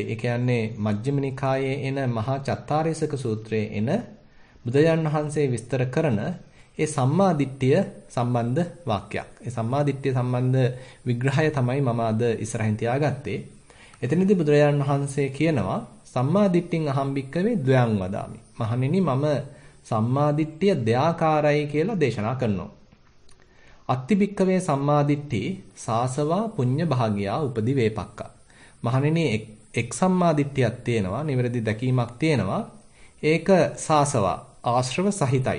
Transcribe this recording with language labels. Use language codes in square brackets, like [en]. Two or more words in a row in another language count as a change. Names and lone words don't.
[si] ඒ කියන්නේ මජ්ක්‍ධිම නිකායේ එන මහා චත්තාරීසක සූත්‍රයේ එන බුදුරජාණන් වහන්සේ විස්තර කරන ඒ සම්මාදිට්ඨිය සම්බන්ධ වාක්‍යයක්. ඒ සම්මාදිට්ඨිය සම්බන්ධ විග්‍රහය තමයි මම අද ඉස්සරහින් තියාගත්තේ. එතනදී බුදුරජාණන් වහන්සේ කියනවා [pi] සම්මාදිට්ඨින් අහං භික්ඛවේ ද්වයං වදාමි. [si] මහණෙනි මම සම්මාදිට්ඨිය දෙආකාරයි කියලා දේශනා කරනවා. [pi] අත්ති භික්ඛවේ සම්මාදිට්ඨි සාසවා පුඤ්ඤ භාගියා උපදි වේපක්කා. [si] මහණෙනි එක් සම්මාදිට්ඨියක් තියෙනවා, නිවැරදි දැකීමක් තියෙනවා. ඒක සාසවා ආශ්‍රව සහිතයි.